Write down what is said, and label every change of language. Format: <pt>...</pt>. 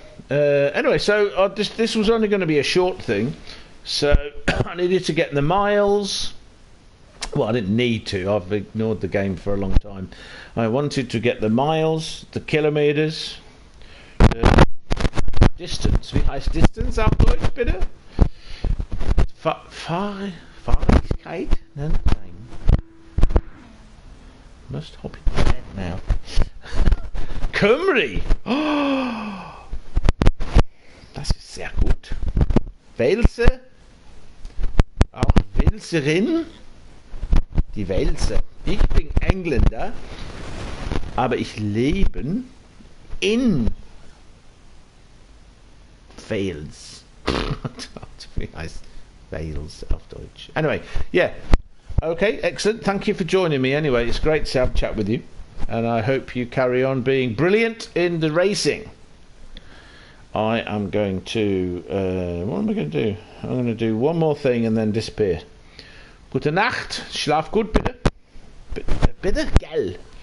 <en>Anyway, so this was only going to be a short thing. So I needed to get the miles. Well, I didn't need to. I've ignored the game for a long time. I wanted to get the miles, the kilometers, the distance.</en> <de>Wie heißt Distance auf Deutsch, bitte? Fahrigkeit? Nein.</de> <en>Must hop in bed now. Cymru!</en> <de>Oh, das ist sehr gut. Welse? Auch Welserin? Die Welse. Ich bin Engländer, aber ich lebe in Wales. Wie heißt Wales auf Deutsch?</de> <en>Anyway, yeah. Okay, excellent. Thank you for joining me anyway. It's great to have a chat with you. And I hope you carry on being brilliant in the racing. I am going to... what am I going to do? I'm going to do one more thing and then disappear.</en> <de>Gute Nacht. Schlaf gut, bitte. Bitte, gell.</de>